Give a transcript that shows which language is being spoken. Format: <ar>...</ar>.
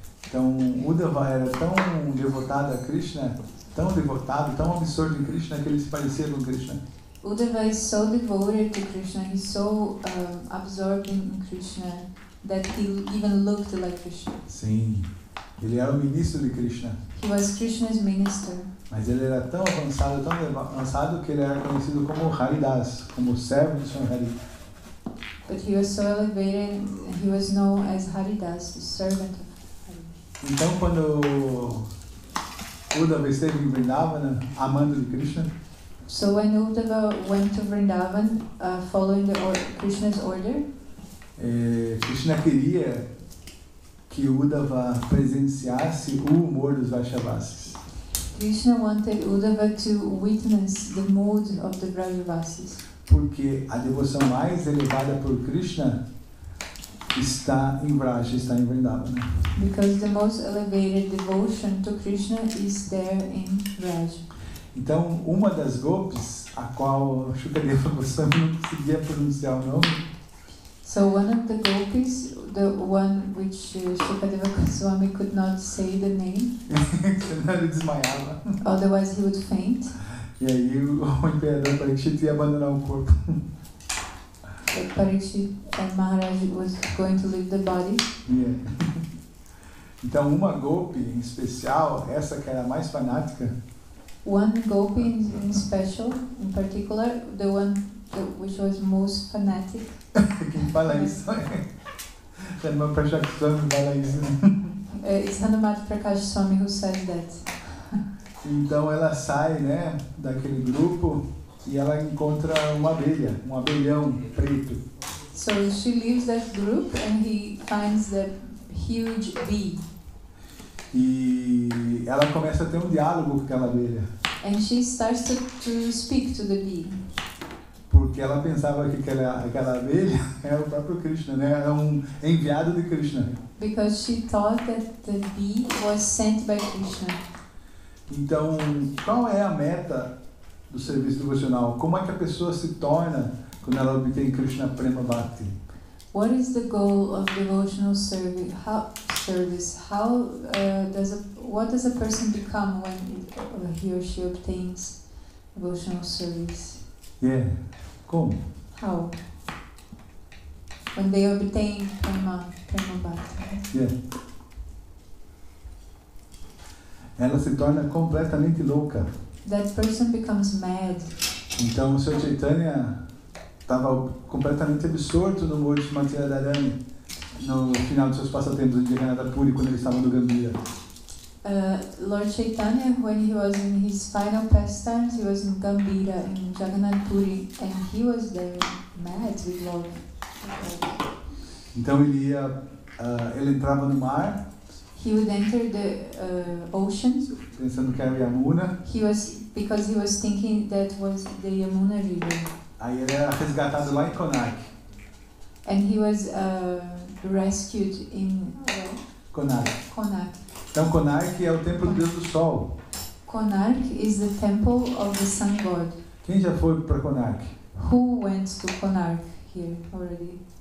<pt>Então Uddhava era tão devotado a Krishna, tão devotado, tão absorto em Krishna, que ele se parecia com Krishna.</pt> <en>Uddhava is so devoted to Krishna, he's so absorbed in Krishna that he even looked like Krishna.</en> <pt>Sim, ele era o ministro de Krishna.</pt> <en>He was Krishna's minister.</en> <pt>Mas ele era tão avançado que ele era conhecido como Haridas, como servo do Senhor Hari.</pt> <en>But he was so elevated, he was known as Haridas, the servant of Hari.</en> <pt>Então, quando Uddhava esteve em Vrindavana, amando de Krishna,</pt> <en>So when Uddhava went to Vrindavan, following Krishna's order,</en> <pt>Krishna queria que Uddhava presenciasse o humor dos Vaishnavas.</pt> <en>Krishna wanted Uddhava to witness the mood of the Vrajavasis.</en> <pt>Porque a devoção mais elevada por Krishna está em Vraja, está em Vrindavana.</pt> <en>Because the most elevated devotion to Krishna is there in Vraj.</en> <pt>Então, uma das gopis, a qual Shukadeva Goswami não conseguia pronunciar o nome,</pt> <en>So one of the gopis, the one which Shukadeva Goswami could not say the name,</en> <pt>senão ele desmaiava.</pt> <en>otherwise he would faint.</en> <pt>E aí o imperador Parikshit ia abandonar o corpo.</pt> <en>Parikshit and Maharaj was going to leave the body. Yeah.</en> <pt>Então, uma gopi em especial, essa que era a mais fanática,</pt> <en>One gopi in special, in particular, the one which was most fanatic.</en> <pt>quem fala isso é uma Prashakshami fala isso.</pt> <en>It's Hanumat Prakash Swami who says that.</en> <pt>Então ela sai, né, daquele grupo e ela encontra uma abelha, um abelhão preto.</pt> <en>So she leaves that group and he finds that huge bee.</en> <pt>E ela começa a ter um diálogo com aquela abelha.</pt> <en>And she starts to speak to the bee.</en> <pt>Porque ela pensava que aquela abelha era o próprio Krishna, né? Era um enviado de Krishna.</pt> <en>Because she thought that the bee was sent by Krishna.</en> <pt>Então, qual é a meta do serviço devocional? Como é que a pessoa se torna quando ela obtém Krishna Prema Bhakti?</pt> <en>What is the goal of devotional service? What does a person become when he or she obtains devotional service?</en> <pt>Yeah. Como?</pt> <en>How? When they obtain Prema Bhakti. Yeah.</en> <pt>Ela se torna completamente louca.</pt> <en>That person becomes mad.</en> <pt>Então o Sr. Chaitanya estava completamente absorto no humor de Srimati Radharani no final de seus passatempos em Jagannath Puri, quando ele estava no Gambhira.</pt> <en>Lord Chaitanya, when he was in his final pastimes, he was in Gambhira, in Jagannath Puri, and he was there mad with love.</en> <pt>Então ele entrava no mar,</pt> <en>He would enter the ocean.</en> <pt>pensando que era Yamuna.</pt> <en>Because he was thinking that was the Yamuna River.</en> <pt>Aí ele era resgatado lá em Konark.</pt> <en>And he was rescued in Konark. Konark.</en> <pt>Então Konark é o templo do Deus do Sol.</pt> <en>Konark is the temple of the sun god.</en> <pt>Quem já foi para Konark?</pt> <en>Who went to Konark here already?</en>